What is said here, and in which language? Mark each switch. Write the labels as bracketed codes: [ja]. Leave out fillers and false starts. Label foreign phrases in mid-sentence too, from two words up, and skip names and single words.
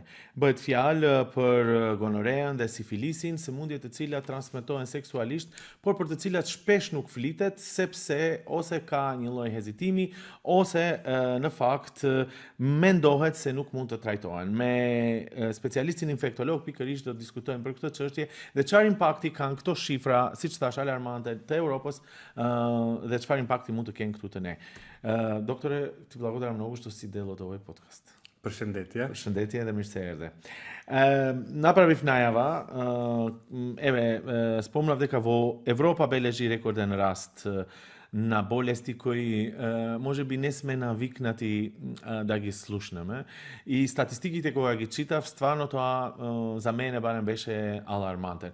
[sq] Bëhet fjalë për gonoreën dhe sifilisin, sëmundje të cilat transmetohen seksualisht, por për të cilat shpesh nuk flitet sepse ose ka një lloj hezitimi ose në fakt mendohet se nuk mund të trajtohen. Me specialistin infektolog pikërisht do të diskutojmë për këtë çështje dhe çfarë impakti kanë këto shifra, siç thash, alarmante të Europës dhe çfarë impakti mund të kenë këtu te ne. [mk] Доктore, ти благодарам много што си дел од овој подкаст. [sq] Përshëndetje. Përshëndetje dhe mirë se erdhe. [mk] Направив најава, спомнав дека во Европа бележи рекорден раст на болести кои можеби не сме навикнати да ги слушнеме. И статистиките кога ги читав, стварно тоа за мене барем беше алармантен.